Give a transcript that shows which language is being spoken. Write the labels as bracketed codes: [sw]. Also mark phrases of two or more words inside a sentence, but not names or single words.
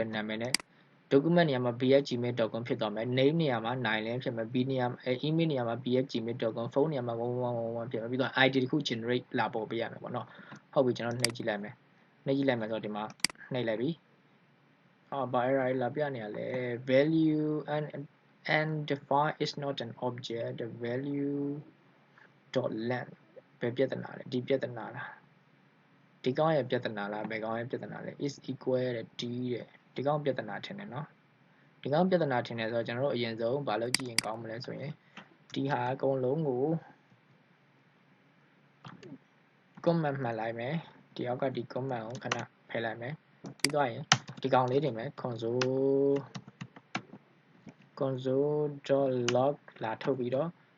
[my] နာမည်နဲ့ document နေရာမှာ b@gmail.com ဖြစ်သွားမယ် name နေရာမှာ9လင်းဖြစ်မယ် b နေရာemail နေရာမှာ b@gmail.com ဖုန်းနေရာမှာ1111ဖြစ်မယ်ပြီးတော့ id တခု generate လာပေါ်ပေးရမယ် ပေါ့နော်ဟုတ်ပြီကျွန်တော်နှိပ်ကြည့်လိုက်မယ်ဆိုတော့ဒီမှာနှိပ်လိုက်ပြီဘာerror လာပြနေရလဲ [en] value and define is not an object the value dot length [my] ဘယ်ပြဿနာလဲဒီပြဿနာလားဒီကောင်ရဲ့ပြဿနာလားဘယ်ကောင်ရဲ့ပြဿနာလဲ [en] is equal [my] တဲ့ d တဲ့ဒီကောင်ပြဿနာထင်တယ်နော်ဒီကောင်ပြဿနာထင်တယ်ဆိုတော့ကျွန်တော်တို့အရင်ဆုံးဘာလို့ကြည့်ရင်ကောင်းမလဲဆိုရင်ဒီဟာအကုန်လုံးကို comment မှတ်လိုက်မယ်ဒီအောက်ကဒီ comment ကိုခဏဖယ်လိုက်မယ်ပြီးတော့ရင်ဒီကောင်လေးတင်မယ် console.log လာထုတ်ပြီးတော့